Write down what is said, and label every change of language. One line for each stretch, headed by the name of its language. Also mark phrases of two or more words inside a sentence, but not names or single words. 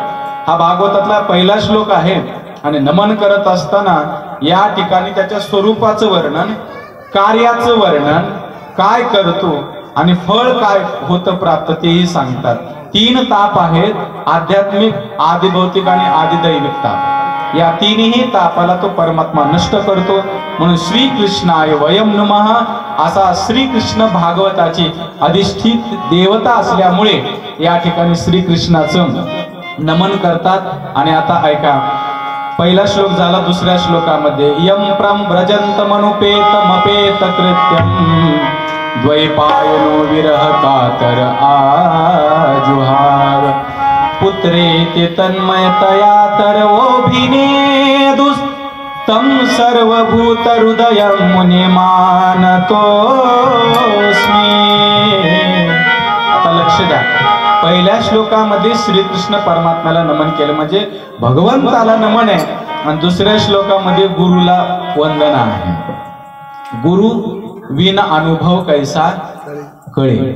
Marathi: हा भागवतातला पहिला श्लोक आहे. आणि नमन करत असताना या ठिकाणी त्याच्या स्वरूपाचं वर्णन, कार्याचं वर्णन, काय करतो आणि फळ काय होतं प्राप्त तेही सांगतात. 3 ताप आहेत, आध्यात्मिक, आदिभौतिक आणि आदिदैविक ताप. या 3ही तापाला तो परमात्मा नष्ट करतो. म्हणून
Sanskrit: श्रीकृष्णाय वयम नमः
Marathi: असा श्रीकृष्ण भागवताची अधिष्ठित देवता असल्यामुळे या ठिकाणी श्रीकृष्णाचं नमन करतात. आणि आता ऐका पहिला श्लोक झाला. दुसऱ्या श्लोकामध्ये
Sanskrit: यम प्रम व्रजंत मनुपेत मपेत कृत्यम द्वैपायनो विरह कातर आजुहाव पुत्रेति तन्मयतया तरवोभिनेदुस्तम सर्वभूत हृदयं मुनिमानतोस्मि.
Marathi: आता लक्ष द्या, पहिल्या श्लोकामध्ये श्रीकृष्ण परमात्म्याला नमन केलं म्हणजे भगवंताला नमन आहे, आणि दुसऱ्या श्लोकामध्ये गुरुला वंदना आहे. गुरु विना अनुभव कैसा कळे.